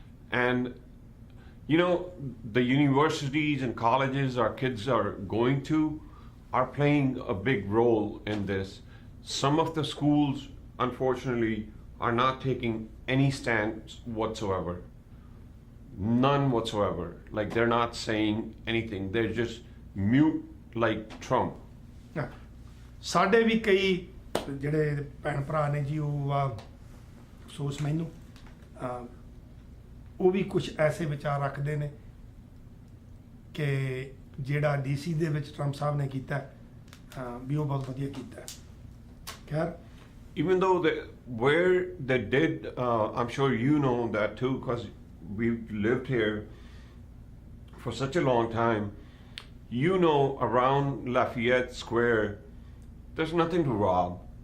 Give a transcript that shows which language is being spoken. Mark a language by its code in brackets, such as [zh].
[en] And you know, the universities and colleges our kids are going to are playing a big role in this. Some of the schools, unfortunately, are not taking any stance whatsoever. None whatsoever. Like, they're not saying anything. They're just mute like Trump. [pa] ਹਾਂ, ਸਾਡੇ ਵੀ ਕਈ ਜਿਹੜੇ ਭੈਣ ਭਰਾ ਨੇ ਜੀ ਉਹ ਅਫਸੋਸ ਮੈਨੂੰ ਉਹ ਵੀ ਕੁਝ ਐਸੇ ਵਿਚਾਰ ਰੱਖਦੇ ਨੇ ਕਿ ਜਿਹੜਾ ਡੀਸੀ ਦੇ ਵਿੱਚ ਟਰੰਪ ਸਾਹਿਬ ਨੇ ਕੀਤਾ ਵੀ ਉਹ ਬਹੁਤ ਵਧੀਆ ਕੀਤਾ ਖੈਰ [en] Even though where they did, I'm sure you know that too, because we've lived here for such a long time. You know, around Lafayette Square, there's nothing to rob.